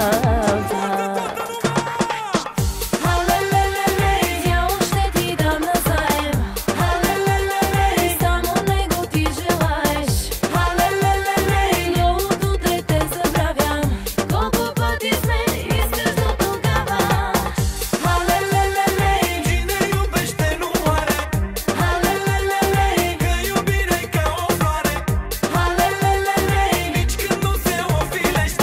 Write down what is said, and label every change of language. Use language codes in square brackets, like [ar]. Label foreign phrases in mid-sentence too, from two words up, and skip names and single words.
[bg] Алелелеле, дявол ще ти дам назаем. Алелелеле, само него ти желаеш. Алелелеле, новото дете забравям. Колко пъти сме искаш до тогава. Алелелеле, [ro] Cine iubește nu moare. алелелеле, Că iubirea e ca o floare. алелелеле, Nici când nu se ofilește.